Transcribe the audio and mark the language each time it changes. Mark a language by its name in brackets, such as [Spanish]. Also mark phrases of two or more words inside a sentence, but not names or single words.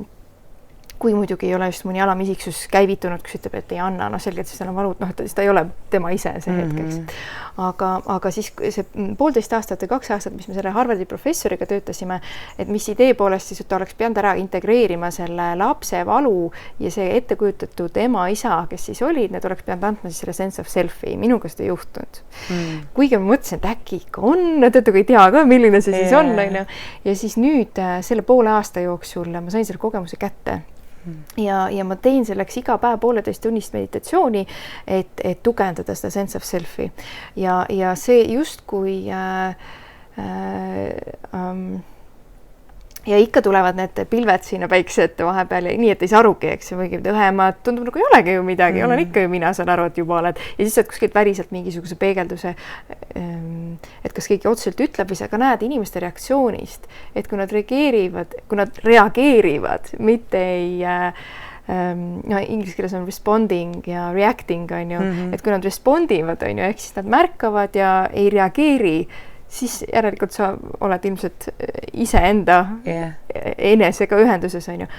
[Estonian] Kui muidugi ei ole just mõni alamisiksus käivitunud, kus ütleb, et ei anna, selgelt siis tal on valut, et ta ei ole tema ise see hetkeks. Aga siis see 1,5 aastat või 2 aastat, mis me selle Harvardi professoriga töötasime, et mis idee poolest siis, et ta oleks pidanud ära integreerima selle lapse valu ja see ettekujutatud ema-isa, kes siis olid, need oleks pidanud andma siis selle [English] sense of self'i. [Estonian] Minuga seda ei juhtunud. Kuigi ma mõtlesin, et äkki ikka on, et kui ei tea ka, milline see siis on. Ja siis nüüd selle 1,5 aasta jooksul ma sain selle kogemuse kätte. Ja ma tein selleks iga päev 1,5 tunnist meditatsiooni, et tugevdada seda [English] sense of self'i. [Estonian] Ja see justkui ja ikka tulevad need pilved sinna päikse ette vahepeal ja nii, et ei saa arugi, eks või õhemad, tundub nagu ei olegi ju midagi, olen ikka ju mina, saan aru, et juba oled. Ja siis saad kuskilt väriselt mingisuguse peegelduse, et kas keegi otseselt ütleb või sa ka näed inimeste reaktsioonist, et kui nad reageerivad, mitte ei inglise keeles on responding ja reacting, on ju, et kui nad respondivad, on ju, ehk siis nad märkavad ja ei reageeri, siis järelikult sa oled ilmselt iseenda enesega ühenduses, on ju.